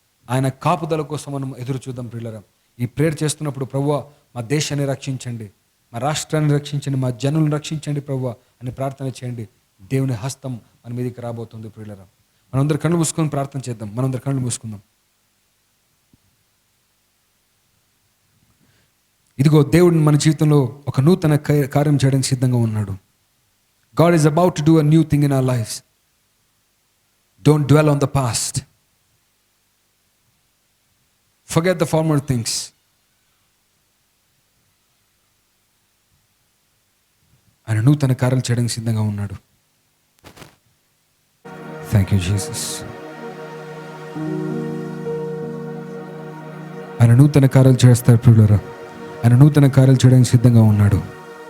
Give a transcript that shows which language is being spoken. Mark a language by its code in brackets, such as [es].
[te] ఆయన కాపుదల కోసం మనం ఎదురు చూద్దాం ప్రియులారా. ఈ ప్రేయర్ చేస్తున్నప్పుడు ప్రభువా మా దేశాన్ని రక్షించండి, మా రాష్ట్రాన్ని రక్షించండి, మా జనులను రక్షించండి ప్రభువా అని ప్రార్థన చేయండి. దేవుని హస్తం మన మీదకి రాబోతుంది ప్రియులారా. మనందరు కళ్ళు మూసుకొని ప్రార్థన చేద్దాం. మనందరు కళ్ళు మూసుకుందాం. ఇదిగో దేవుడు మన జీవితంలో ఒక నూతన కార్యం చేయడానికి సిద్ధంగా ఉన్నాడు. [en] God is about to do a new thing in our lives. Don't dwell on the past. Forget the former things. [te] ఆయన నూతన కార్యాలు చేయడానికి సిద్ధంగా ఉన్నాడు. [en] Thank you Jesus. [te] ఆయన నూతన కార్యాలు చేస్తారు ప్రియులారా. ఆయన నూతన కార్యాలు చేయడానికి సిద్ధంగా ఉన్నాడు.